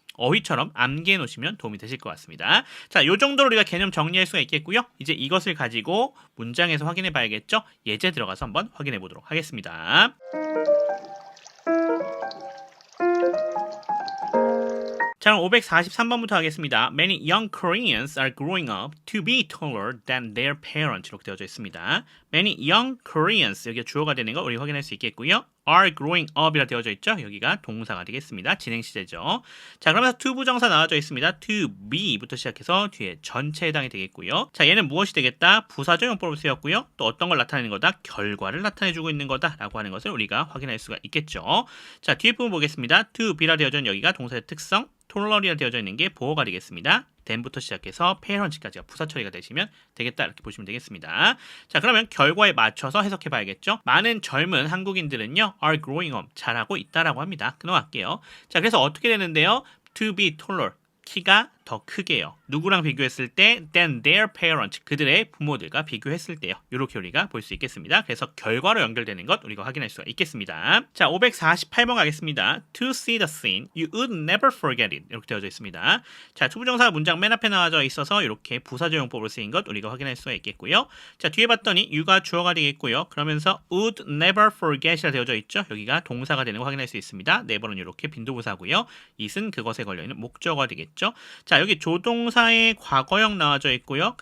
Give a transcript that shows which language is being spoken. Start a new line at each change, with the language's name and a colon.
Korean: 어휘처럼 암기해 놓으시면 도움이 되실 것 같습니다. 자, 요 정도로 우리가 개념 정리할 수가 있겠고요. 이제 이것을 가지고 문장에서 확인해 봐야겠죠? 예제 들어가서 한번 확인해 보도록 하겠습니다. 자, 그럼 543번부터 하겠습니다.
English: Many young Koreans are growing up to be taller than their parents.
Korean: 이렇게 되어져 있습니다.
English: Many young Koreans,
Korean: 여기가 주어가 되는 거 우리 확인할 수 있겠고요.
English: are growing up
Korean: 이라 되어져 있죠. 여기가 동사가 되겠습니다. 진행 시제죠. 자, 그러면서 to 부정사 나와져 있습니다.
English: to be
Korean: 부터 시작해서 뒤에 전체에 해당이 되겠고요. 자, 얘는 무엇이 되겠다? 부사적 용법을 쓰였고요. 또 어떤 걸 나타내는 거다? 결과를 나타내주고 있는 거다라고 하는 것을 우리가 확인할 수가 있겠죠. 자, 뒤에 부분 보겠습니다.
English: to be
Korean: 라 되어져 있는 여기가 동사의 특성, 톨러리라 되어져 있는 게 보어가 되겠습니다. then부터 시작해서 parent까지가 부사 처리가 되시면 되겠다 이렇게 보시면 되겠습니다. 자, 그러면 결과에 맞춰서 해석해 봐야겠죠. 많은 젊은 한국인들은요
English: are growing up,
Korean: 자라고 있다라고 합니다. 넘어갈게요. 자, 그래서 어떻게 되는데요?
English: to be taller,
Korean: 키가 더 크게요. 누구랑 비교했을 때
English: than their parents,
Korean: 그들의 부모들과 비교했을 때요. 이렇게 우리가 볼 수 있겠습니다. 그래서 결과로 연결되는 것 우리가 확인할 수가 있겠습니다. 자, 548번 가겠습니다.
English: To see the scene, you would never forget it.
Korean: 이렇게 되어져 있습니다. 자, 투부정사 문장 맨 앞에 나와져 있어서 이렇게 부사적 용법으로 쓰인 것 우리가 확인할 수가 있겠고요. 자, 뒤에 봤더니 you가 주어가 되겠고요. 그러면서
English: would never forget
Korean: 이라 되어져 있죠. 여기가 동사가 되는 거 확인할 수 있습니다. never는 이렇게 빈도부사고요. it은 그것에 걸려있는 목적어가 되겠죠. 자, 여기 조동사의 과거형 나와져 있고요.